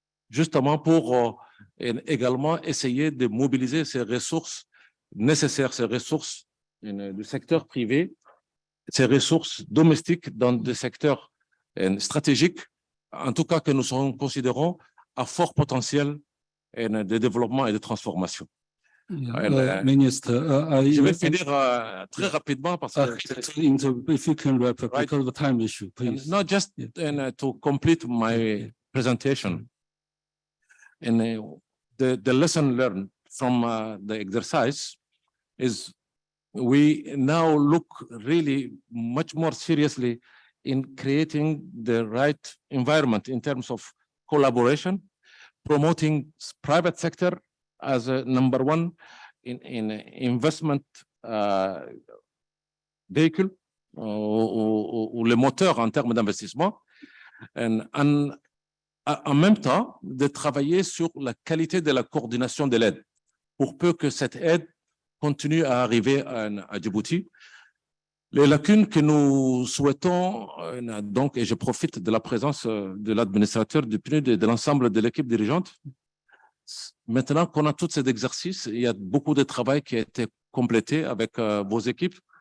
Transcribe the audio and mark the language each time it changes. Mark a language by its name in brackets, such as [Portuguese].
[French] justement pour également essayer de mobiliser ces ressources nécessaires, ces ressources du secteur privé, ces ressources domestiques dans des secteurs stratégiques, en tout cas que nous considérons à fort potentiel de développement et de transformation. [English] Minister, [French] je vais finir très rapidement parce que [English] if you can wrap up because of the time issue, please. Not just to complete my presentation, and the lesson learned from the exercise is we now look really much more seriously in creating the right environment in terms of collaboration, promoting private sector as a number one in investment vehicle [French] ou le moteur en termes d'investissement, [English] and [French] en même temps de travailler sur la qualité de la coordination de l'aide pour peu que cette aide continue à arriver à Djibouti. Les lacunes que nous souhaitons, donc, et je profite de la présence de l'administrateur du PNUD et de l'ensemble de l'équipe dirigeante, maintenant qu'on a tous ces exercices, il y a beaucoup de travail qui a été complété avec vos équipes.